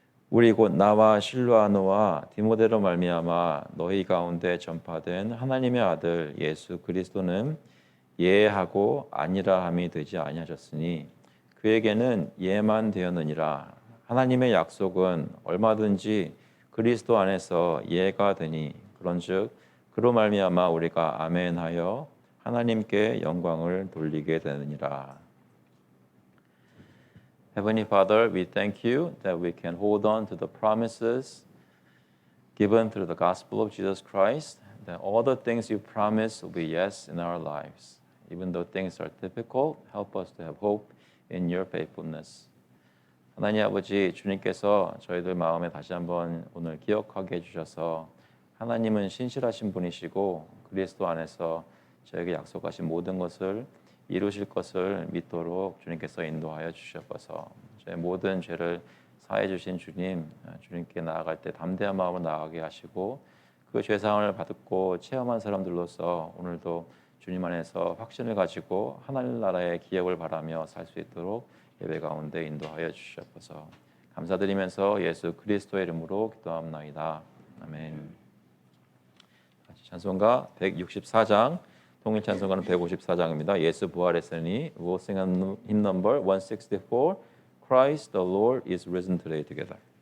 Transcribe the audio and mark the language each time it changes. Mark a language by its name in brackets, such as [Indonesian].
[Korean] 우리 곧 나와 실로아노와 디모데로 말미암아 너희 가운데 전파된 하나님의 아들 예수 그리스도는 예하고 아니라 함이 되지 아니하셨으니 그에게는 예만 되었느니라. 하나님의 약속은 얼마든지 그리스도 안에서 예가 되니 그런즉 그로 말미암아 우리가 아멘하여 하나님께 영광을 돌리게 되느니라. [English] Heavenly Father, we thank you that we can hold on to the promises given through the gospel of Jesus Christ, that all the things you promise will be yes in our lives. Even though things are difficult, help us to have hope in your faithfulness. [Korean] 하나님 아버지, 주님께서 저희들 마음에 다시 한번 오늘 기억하게 해주셔서 하나님은 신실하신 분이시고 그리스도 안에서 저에게 약속하신 모든 것을 이루실 것을 믿도록 주님께서 인도하여 주셔서 저의 모든 죄를 사해 주신 주님, 주님께 나아갈 때 담대한 마음으로 나아가게 하시고 그 죄사함을 받고 체험한 사람들로서 오늘도 주님 안에서 확신을 가지고 하나님 나라의 기업을 바라며 살 수 있도록 예배 가운데 인도하여 주시옵소서. 감사드리면서 예수 그리스도의 이름으로 기도합나이다. 아멘. 찬송가 164장, 통일 찬송가는 154장입니다. 예수 부활했으니 [English] we'll sing hymn number 164. Christ the Lord is risen today together.